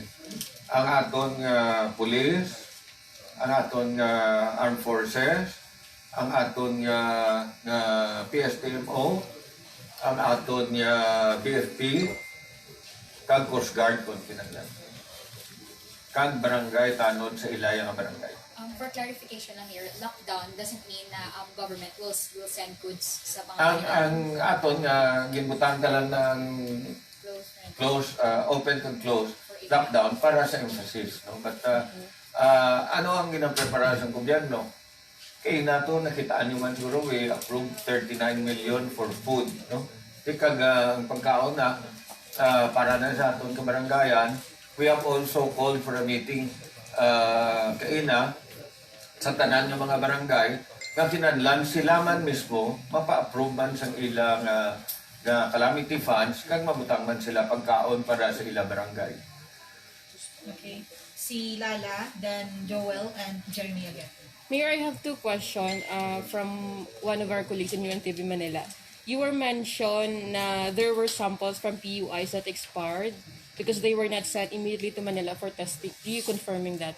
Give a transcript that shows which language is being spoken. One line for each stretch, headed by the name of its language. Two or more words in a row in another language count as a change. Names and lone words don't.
Hiligaynon: Ang aton nga police, ang aton nga armed forces, ang aton nga PSTMO, ang aton nga BFP, kag Coast Guard kung kinahanglan. Kag barangay tanod sa ilaya nga barangay.
English: For clarification lang here, lockdown doesn't mean na government will send goods
Hiligaynon: sa mga Ang aton nga ginbutan ka lang ng
English: close, open and close lockdown
Hiligaynon: para sa emphasis. No? But ano ang ginaprepara sa gobyerno? Kaya nato nakitaan nyo man siguro,
English: we approved 39 million for food. No?
Hiligaynon: Kag ang pagkaon na para na sa aton kabarangayan,
English: we have also called for a meeting
Hiligaynon: kaina sa tanan ng mga barangay nga kinahanglan sila man mismo mapa-approve man sa ilang
English: calamity funds
Hiligaynon: kag mabutang man sila pagkaon para sa ilang barangay. Okay.
English: Si Lala, then Joel, and Jeremy again. Mayor, I have two questions from one of our colleagues in UNTV Manila. You were mentioned na there were samples from PUIs that expired because they were not sent immediately to Manila for testing. Do you confirming that?